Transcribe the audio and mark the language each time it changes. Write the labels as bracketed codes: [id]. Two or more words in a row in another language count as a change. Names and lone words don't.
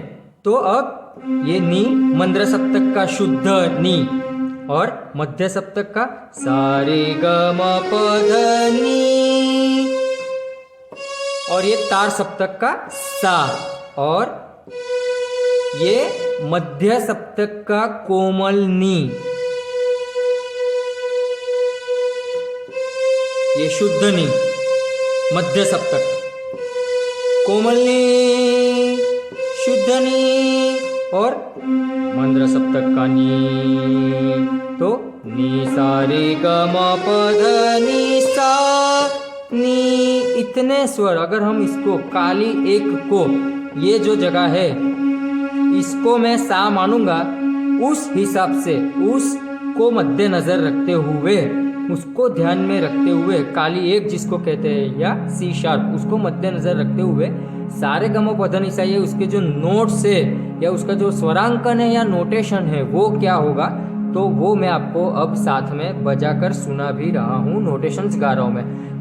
[hi] तो अब ये नी मंद्र सप्तक का शुद्ध नी और मध्य सप्तक का सारे ग म प ध नी, और ये तार सप्तक का सा, और ये मध्य सप्तक का कोमल नी, ये शुद्ध नी, मध्य सप्तक, कोमल नी, शुद्ध नी और मंद्र सप्तक का नी। तो नी सा रे ग म प ध नी सा नी, इतने स्वर अगर हम इसको काली एक को, ये जो जगह है इसको मैं सा मानूंगा, उस हिसाब से उसको मद्देनजर रखते हुए, उसको ध्यान में रखते हुए, काली एक जिसको कहते हैं या [en] C sharp, [hi] उसको मद्देनजर रखते हुए सारे गमो पधनी सा, ये उसके जो नोट्स है या उसका जो स्वरांकन है या नोटेशन है वो क्या होगा, तो वो मैं आपको अब साथ में बजा कर सुना भी रहा हूँ, नोटेशंस गा रहा हूँ मैं।